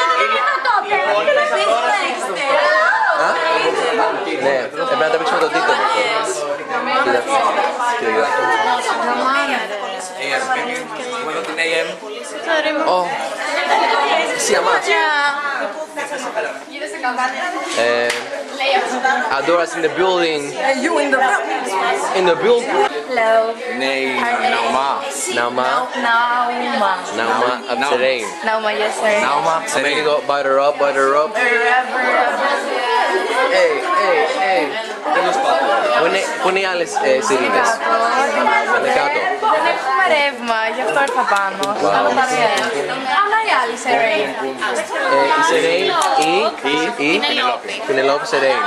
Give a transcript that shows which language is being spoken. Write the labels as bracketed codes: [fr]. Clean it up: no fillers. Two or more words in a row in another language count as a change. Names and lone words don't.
[el] Ναι, πρέπει να τα παίξουμε τον τίτλο. Έχουμε εδώ την AM. Σιαμάς. [en] Adora's in the building. You in the front. In the building. Hello. [el] Είναι η Ναουμά. Nauma. Nauma. Nauma Abserain. Nauma, [en] yes sir. [el] Ναουμά, Πάμε λίγο, [en] butter up, butter up. Hey, hey, hey. [el] Πού είναι οι άλλες σιρήνες? Είναι κάτω. Δεν έχουμε ρεύμα, γι' αυτό ήρθα πάνω. Κάνω παρέα. Αλλά η άλλη Σερέιν. Η Σερέιν ή Πινελόπη Σερέιν.